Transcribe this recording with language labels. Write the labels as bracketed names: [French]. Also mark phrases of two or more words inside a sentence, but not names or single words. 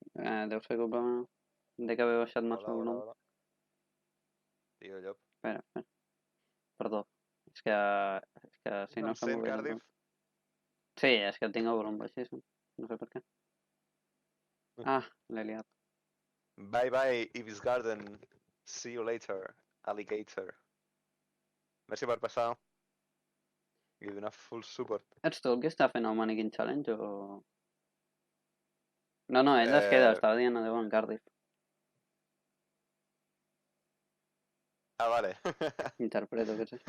[Catalan] Deu ser culpa de que haver baixat massa el volum. Tio, llop. Espera. Perdó. És que si no se'm sent, Cardiff? Sí, és que tinc el volum baixíssim. No sé per què. Ah, l'he liat. [English] Bye bye, Ibis Garden. See you later, alligator. [Catalan] Merci per passar. I donar [English] full support. [Catalan] Ets tu el que està fent el Mannequin Challenge o...? No, ell es queda, estava dient adeu en Cardiff. Ah, vale. Interpreto que és això.